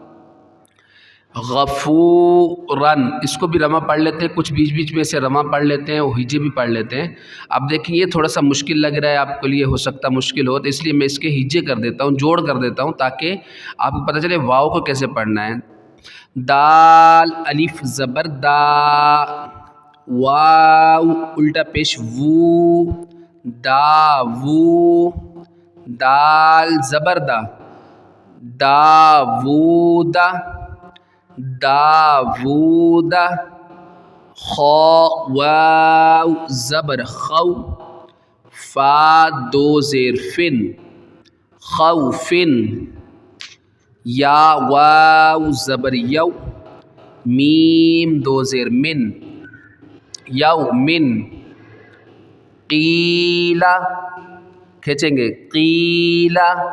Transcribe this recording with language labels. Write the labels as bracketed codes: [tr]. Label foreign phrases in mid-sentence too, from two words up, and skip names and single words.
[ur] غفورن، اس کو بھی رما پڑھ لیتے ہیں، کچھ بیچ بیچ میں سے رما پڑھ لیتے ہیں، وہ ہجے بھی پڑھ لیتے ہیں. اب دیکھیں یہ تھوڑا سا مشکل لگ رہا ہے آپ کے لیے، ہو سکتا مشکل ہو، تو اس لیے میں اس کے ہجے کر دیتا ہوں، جوڑ کر دیتا ہوں تاکہ آپ کو پتہ چلے واو کو کیسے پڑھنا ہے. دال الف زبر دا، واو الٹا پیش وو، دا وو. دال زبر دا، داوودا، داوودا. خا واو زبر خو، فا دو زیر فن، خوفن. یا واو زبر یو، میم دو زیر من، یومن. قیلا کھینچیں گے، قیلا.